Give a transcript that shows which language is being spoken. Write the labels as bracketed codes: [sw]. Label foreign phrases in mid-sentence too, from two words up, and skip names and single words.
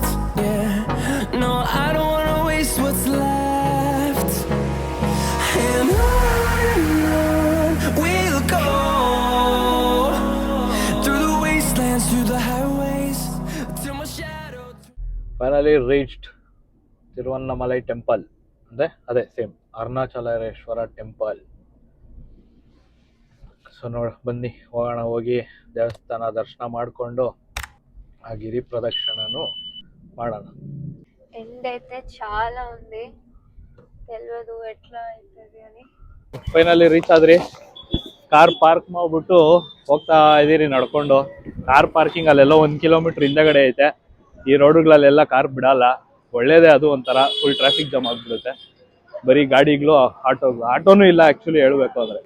[en] Yeah, no, I don't wanna waste what's left. And on we'll go, through the wastelands, through the highways, till my shadow. Finally reached Tiruvannamalai temple. [kn] ಅಂದರೆ ಅದೇ ಸೇಮ್ ಅರುಣಾಚಲೇಶ್ವರ ಟೆಂಪಲ್. ಸೊ ಬನ್ನಿ ಹೋಗೋಣ. ಹೋಗಿ ದೇವಸ್ಥಾನ ದರ್ಶನ ಮಾಡಿಕೊಂಡು [te] ఆ గిరి ప్రదక్షిణను [kn] ಮಾಡೋಣ. [te] ఎండ్ అయితే చాలా ఉంది, తెలియదు ఎట్లా అవుతుంది అని. [en] finally reach [kn] ಆದ್ರಿ. [en] car park [kn] ಮಾಡ್ಬಿಟ್ಟು ಹೋಗ್ತಾ ಇದೀರಿ ನಡ್ಕೊಂಡು. [en] car parking [kn] ಅಲ್ಲೆಲ್ಲ 1 ಕಿಲೋಮೀಟರ್ ಹಿಂದೆಗಡೆ ಐತೆ. ಈ ರೋಡ್ಗಳಲ್ಲೆಲ್ಲ ಕಾರ್ ಬಿಡಲ್ಲ, ಒಳ್ಳೇದೇ ಅದು. ಒಂಥರ [en] full traffic jam [kn] ಆಗ್ಬಿಡುತ್ತೆ. ಬರೀ ಗಾಡಿಗಳು, ಆಟೋನು ಇಲ್ಲ ಆಕ್ಚುಲಿ ಹೇಳ್ಬೇಕು ಅಂದ್ರೆ.